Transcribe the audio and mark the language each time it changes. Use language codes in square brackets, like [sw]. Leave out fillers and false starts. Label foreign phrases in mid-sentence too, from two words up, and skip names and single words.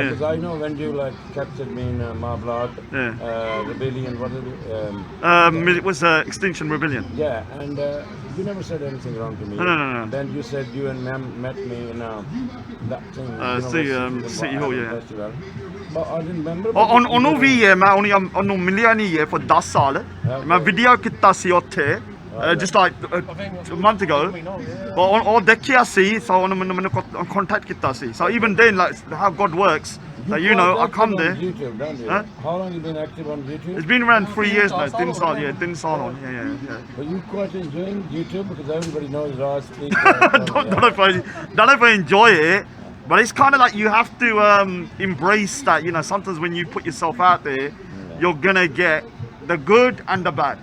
[en] Because I know when you captured me in my blog, rebellion, what is it? It was Extinction Rebellion. Yeah, and you never said anything wrong to me. No. Then you said you and Ma'am met me in that thing. City Hall, yeah. Festival. But I didn't remember. [pa] ਉਹਨੂੰ ਵੀ ਹੈ ਮੈਂ ਉਹਨੂੰ ਮਿਲਿਆ ਨਹੀਂ ਹੈ for 10 ਸਾਲ ਮੈਂ ਵੀਡੀਓ ਕੀਤਾ ਸੀ ਉੱਥੇ [en] just like a month ago but [pa] ਉਹ ਦੇਖਿਆ ਸੀ so ਉਹਨੇ ਮੈਨੂੰ contact ਕੀਤਾ ਸੀ [en] so even then like how God works like, I come there. YouTube, don't you? How long have you been active on YouTube? It's been around 3 years now. Didn't start on. Yeah. But you quite enjoying YouTube because everybody knows Raj speaks. don't know if I enjoy it. But it's kind of like you have to embrace that, sometimes when you put yourself out there, you're going to get the good and the bad.